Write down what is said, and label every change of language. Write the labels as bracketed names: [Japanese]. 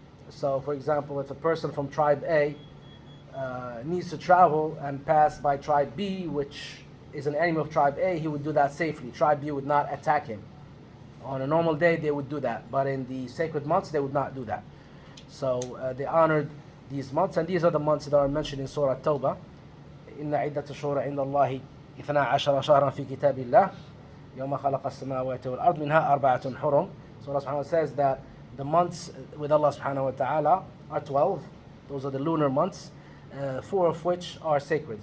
[English] So, for example, if a person from tribe A needs to travel and pass by tribe B, which is an enemy of tribe A, he would do that safely. Tribe B would not attack him. On a normal day, they would do that, but in the sacred months, they would not do that. So they honored these months, and these are the months that are mentioned in Surah Tawbah. [Arabic] إن عدة الشهور عند الله 12 شهرا في كتاب الله يوم خلق السماوات والأرض منها أربعة حرم. [English] So Allah subhanahu wa ta'ala says that the months with Allah subhanahu wa ta'ala are 12. Those are the lunar months, 4 of which are sacred.